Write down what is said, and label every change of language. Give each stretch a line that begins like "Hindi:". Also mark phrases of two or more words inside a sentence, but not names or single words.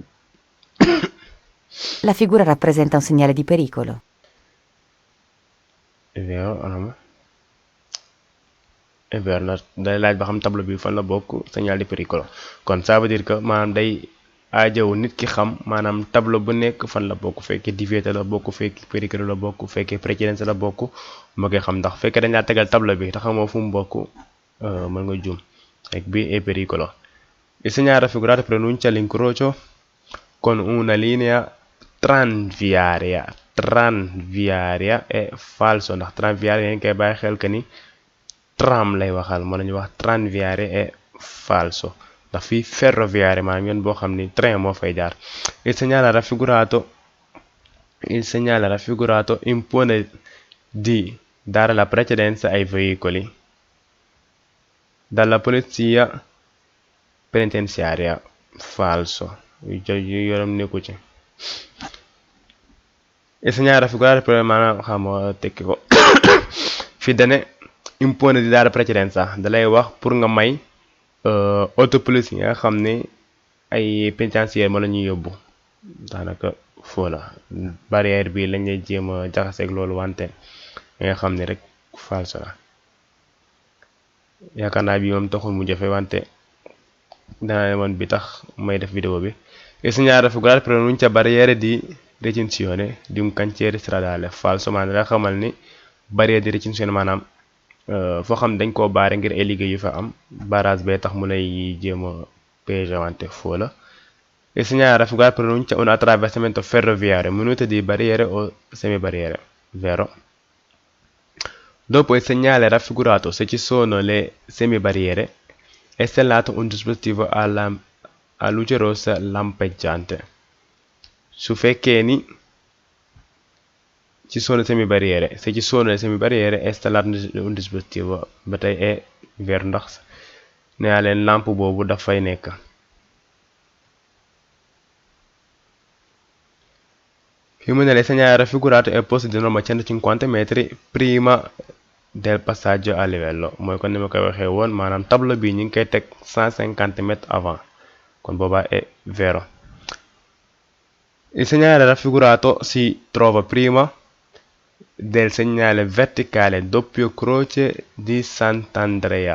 Italian: La figura rappresenta un segnale di pericolo. è vero è vero
Wolof: na day laaj ba xam tableau bi fan la bokk
Italian: segnale di pericolo
Wolof: kon
French: ça veut dire que
Wolof: maanaam day aajow nit ki xam maanaam tableau bu nekk fan la bokk fekkee divieté la bokk fekkee pericolo la bokk fekkee précédence la bokk moo koy xam ndax fekkee dañ laa tegal tableau bi te xamoo fu mu bokk mën nga juum ak bi
Italian: è pericolo. Il segnale raffigurato pronuncia l'incrocio con una linea tranviaria è falso
Wolof: ndax tranviaria dañ koy bàyyi xel que ni tram lay waxal moo la ñuy wax tranviaria
Italian: è falso
Wolof: ndax fii ferroviaria maanaam yoon boo xam ni train moo fay jaar.
Italian: Il segnale raffigurato impone di dare la precedenza ai veicoli dalla polizia penitenziaria. Falso,
Wolof: yoram nekku ci.
Italian: Il segnale raffigurato per
Wolof: maanaam xam nga tekki ko fi dane
Italian: impone di dare precedenza
Wolof: dalay wax pour nga may auto police yi nga xam ne ay pénitentiaire ma la ñuy yóbbu. daanaka foo la barrière bi lañ lay jéem a jaxaseeg loolu wante nga xam ne rek falso la. yaakaar naa bi moom taxul mu jafe wante dana demoon bi tax may def vidéo bi.
Italian: Il segnale raffigurato pronuncia barriere di recinzione di un cantiere stradale. Falso,
Wolof: maanaam da xamal ni barrière
Italian: di recinzione
Wolof: maanaam foo xam dañ koo baare ngir ay liggéey yu fa am barrage bee tax mu lay jéem a piéger wante foo la.
Italian: Il segnale raffigurato pronuncia un attraversamento ferroviario munito di barriere o semibarriere. Vero. Dopo il segnale raffigurato, se ci sono le semibarriere, è stellato un dispositivo a luce rossa lampeggiante.
Wolof: Su fekkee ni
Italian: ci sono semibarriere, se ci sono le semibarriere è stellato un dispositivo
Wolof: ba tey
Italian: è vert
Wolof: ndax nee naa leen lampe boobu dafay nekk. Fi mu ne
Italian: il segnale raffigurato è posto di norma 150 metri prima del passaggio a livello.
Wolof: mooy kon ni ma koy waxee woon maanaam tableau bi ñu ngi koy teg 150
French: mètres avant
Wolof: kon boobaa
Italian: è vero. Il segnale raffigurato si trova prima del segnale verticale doppio croce di Sant'Andrea.